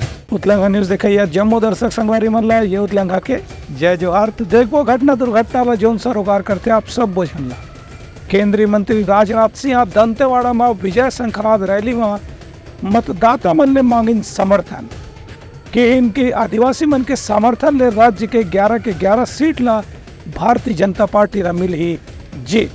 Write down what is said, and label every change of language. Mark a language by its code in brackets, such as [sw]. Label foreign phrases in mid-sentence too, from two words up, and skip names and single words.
[hne] उतलंगा न्यूज देखिए जम्मू दर्शक संगवारी मनला ये उतलंगा के जय जोहार। तो देखो घटना दुर्घटना व जौन सरोकार करते आप सब बोझनला केंद्रीय मंत्री राजनाथ सिंह आप दंतेवाड़ा में विजय संक्रांत रैली में मतदाता मन ने मांगिन समर्थन कि इनके आदिवासी मन के समर्थन ले राज्य के 11 सीट ला भारतीय जनता पार्टी रा मिली जीत।